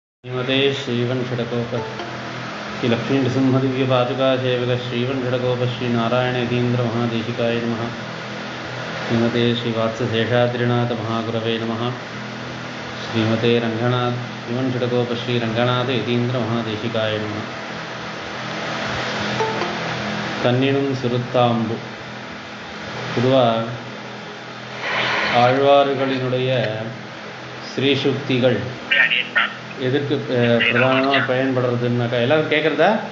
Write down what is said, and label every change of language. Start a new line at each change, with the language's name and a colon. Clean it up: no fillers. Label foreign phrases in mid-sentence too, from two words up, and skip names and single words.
Sanskrit: श्रीमते श्रीवंशटकोप श्री लक्ष्मीनृसिंहदिव्यपादुकासेवक श्रीवंशटकोप श्रीनारायणयतीन्द्र महादेशिकाय नमः। श्रीमते श्रीवात्सशेषाद्रिनाथ महागुरवे नमः। श्रीमते रंगनाथ श्रीवंशटकोप श्रीरंगनाथ यतीन्द्र महादेशिकाय नमः।
Tamil: கண்ணினும் சிறுத்தாம்பு பொதுவாக ஆழ்வார்களினுடைய ஸ்ரீசுக்திகள் எதற்கு பிரதானமாக பயன்படுறதுன்னாக்கா எல்லாரும் கேட்குறதா?